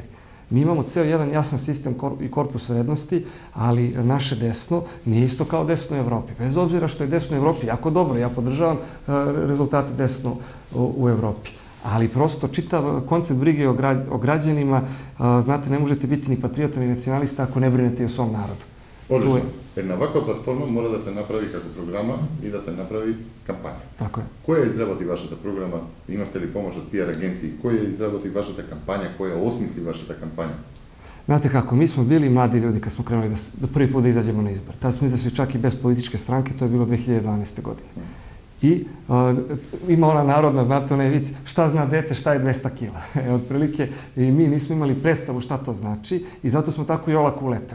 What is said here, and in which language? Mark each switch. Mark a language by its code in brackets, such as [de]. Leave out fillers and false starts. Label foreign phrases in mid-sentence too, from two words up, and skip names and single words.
[sr] Mi imamo ceo jedan jasan sistem i korpus vrednosti, ali naše desno nije isto kao desno u Evropi. Bez obzira što je desno u Evropi jako dobro, ja podržavam rezultate desno u Evropi. Ali prosto čitav koncept brige o građanima, znate, ne možete biti ni patriota ni nacionalista ako ne brinete i o svom narodu. [mk] Одлично. Една ваква платформа мора да се направи како програма и да се направи кампања. Така е. Кој изработи вашата програма? Имавте ли помош од PR агенции? Кој изработи вашата кампања? Кој осмисли вашата кампања? [sr] Znate kako, mi smo bili mladi ljudi kad smo krenuli da prvi put da izađemo na izbor. Tad smo izašli čak i bez političke stranke, to je bilo 2012. godine. I ima ona narodna, znate, onaj vic, šta zna dete, šta je 200 kila. Otprilike, i mi nismo imali predstavu šta to znači i zato smo tako i olako uletali.